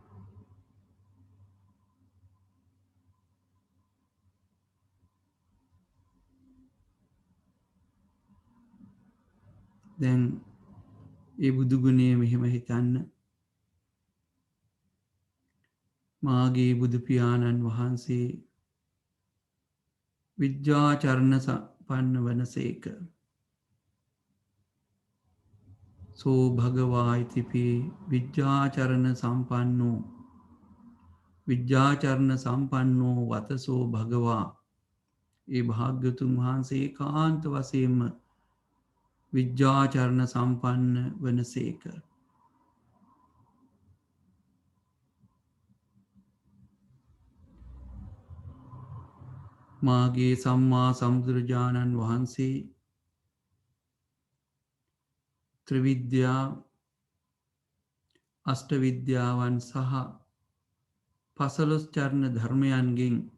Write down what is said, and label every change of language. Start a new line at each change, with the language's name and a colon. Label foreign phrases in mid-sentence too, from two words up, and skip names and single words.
Sinhala: දැන් ඒ බුදු ගුණය මෙහෙම හිතන්න. මාගේ බුදු පියාණන් වහන්සේ
Pali: විජ්ජාචරණ සම්පන්න
Sinhala: වනසේක.
Pali: සෝ භගවා ඉතිපි විජ්ජාචරණ සම්පන්නෝ විජ්ජාචරණ සම්පන්නෝ වතසෝ භගවා.
Sinhala: ඒ භාග්‍යතුන් වහන්සේ කාන්ත වශයෙන්ම
Pali: විජ්ජාචරණ සම්පන්න
Sinhala: වනසේක. මාගේ සම්මා සම්බුදුරජාණන් වහන්සේ ත්‍රිවිද්‍යා අෂ්ට විද්‍යාවන් සහ පසළොස් චරණ ධර්මයන්ගෙන්